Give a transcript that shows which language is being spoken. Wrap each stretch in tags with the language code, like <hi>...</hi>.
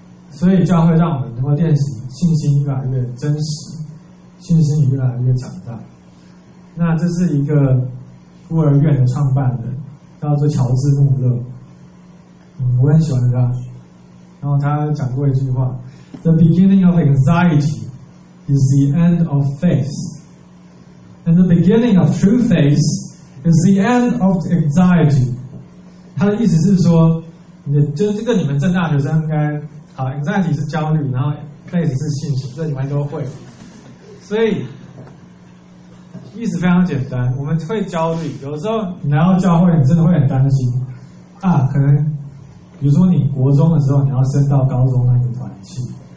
<zh>所以教会让我们能够练习信心越来越真实，信心越来越长大。那这是一个孤儿院的创办人，叫做乔治穆勒，我很喜欢他。然后他讲过一句话，</zh> <en>The beginning of anxiety is the end of faith, and the beginning of true faith is the end of anxiety.</en> <zh>他的意思是说，就是这个你们政大学生应该，好 ，anxiety 是焦虑，然后 faith 是信心，这你们都会。所以意思非常简单，我们会焦虑，有时候你来到教会，你真的会很担心啊，可能比如说你国中的时候，你要升到高中那个团契。</zh>